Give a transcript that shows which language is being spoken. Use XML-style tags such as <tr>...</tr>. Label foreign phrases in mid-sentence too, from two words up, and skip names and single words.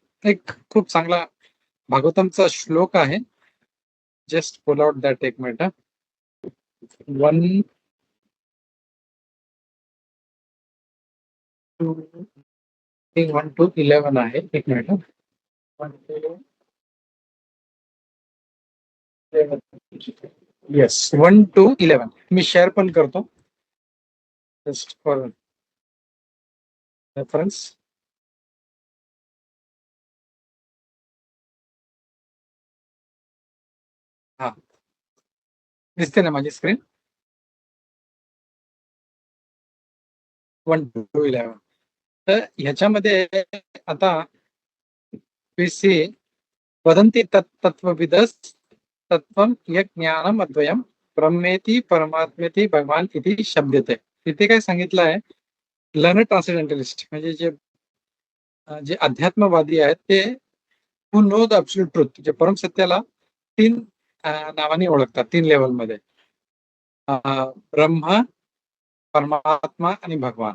<mr>एक खूप चांगला भागवतमचा श्लोक आहे.</mr> <en>just pull out that,</en> <mr>एक मिनिट. 1 to 11 आहे. एक मिनिट. 1 to 11. येस, 1 to 11 मी शेअर पण करतो,</mr> <en>just for reference.</en> <mr>हा, दिसते ना माझी स्क्रीन? 1 to 11. तर ह्याच्यामध्ये आता</mr> <sa>सी वदन्ति तत्त्वविदस् तत्त्वं यज्ञानम् अद्वयम् ब्रह्मेति परमात्मेति भगवान इति शब्दते.</sa> <mr>तिथे काय सांगितलं आहे,</mr> <en>learn transcendentalist</en> <mr>म्हणजे जे अध्यात्मवादी आहेत, ते</mr> <en>who know the absolute truth,</en> <mr>जे परम सत्याला 3 नावाने ओळखतात, 3 लेवलमध्ये. ब्रह्म, परमात्मा आणि भगवान.</mr>